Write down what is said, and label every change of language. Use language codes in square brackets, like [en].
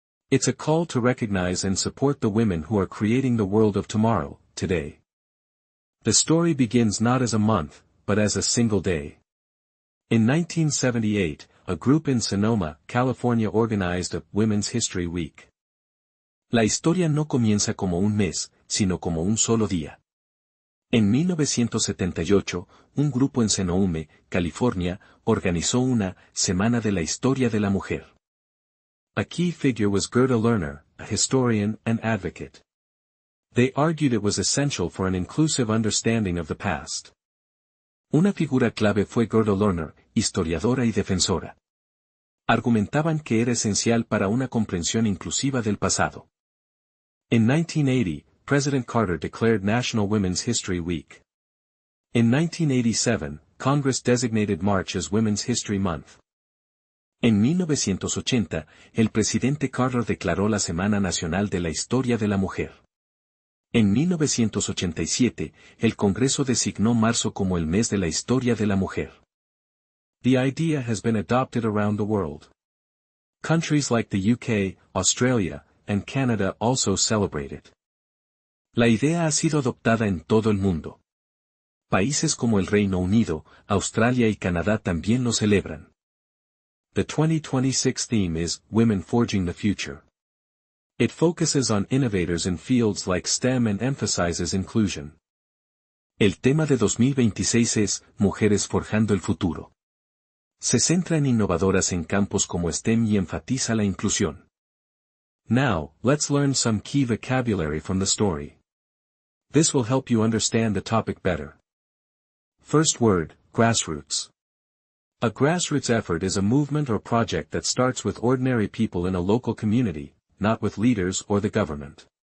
[en] It's a call to recognize and support the women who are creating the world of tomorrow, today. The story begins not as a month, but as a single day. In 1978, a group in Sonoma, California organized a Women's History Week. [es] La historia no comienza como un mes, sino como un solo día. En 1978, un grupo en Sonoma, California, organizó una Semana de la Historia de la Mujer. [en] A key figure was Gerda Lerner, a historian and advocate. They argued it was essential for an inclusive understanding of the past. [es] Una figura clave fue Gerda Lerner, historiadora y defensora. Argumentaban que era esencial para una comprensión inclusiva del pasado. [en] In 1980, President Carter declared National Women's History Week. In 1987, Congress designated March as Women's History Month. [es] En 1980, el presidente Carter declaró la Semana Nacional de la Historia de la Mujer. En 1987, el Congreso designó marzo como el mes de la historia de la mujer. [en] The idea has been adopted around the world. Countries like the UK, Australia, and Canada also celebrate it. [es] La idea ha sido adoptada en todo el mundo. Países como el Reino Unido, Australia y Canadá también lo celebran. [en] The 2026 theme is Women Forging the Future. It focuses on innovators in fields like STEM and emphasizes inclusion. [es] El tema de 2026 es Mujeres forjando el futuro. Se centra en innovadoras en campos como STEM y enfatiza la inclusión. [en] Now, let's learn some key vocabulary from the story. This will help you understand the topic better. First word, grassroots. A grassroots effort is a movement or project that starts with ordinary people in a local community, not with leaders or the government.